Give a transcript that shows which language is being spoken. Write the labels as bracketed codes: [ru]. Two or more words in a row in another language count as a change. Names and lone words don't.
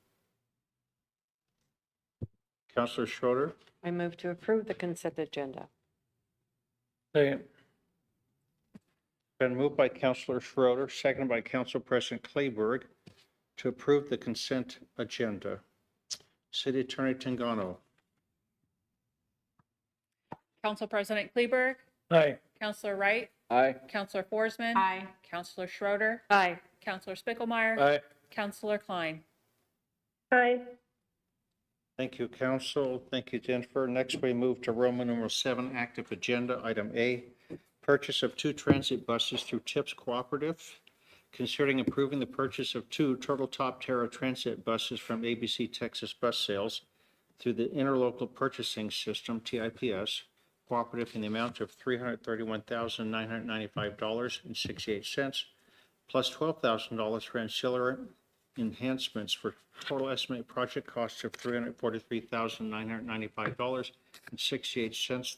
[en] Councilor Schroeder, I move to approve the consent agenda. Second. been moved by Councilor Schroeder, seconded by Council President Kleberg to approve the consent agenda. City Attorney Tangano. Council President Kleberg, Aye. Councilor Wright, Aye. Councilor Forsman. Aye. Councilor Schroeder, Aye. Councilor Spickelmeyer. Aye. Councilor Klein. Aye. Thank you, Council. Thank you, Jennifer. Next, we move to Roman numeral 7, active agenda, item A, purchase of 2 transit buses through TIPS Cooperative, considering approving the purchase of 2 Turtle Top Terra transit buses from ABC Texas Bus Sales through the Interlocal Purchasing System, TIPS, Cooperative in the amount of $331,995.68, plus $12,000 for ancillary enhancements for total estimated project cost of $343,995.68.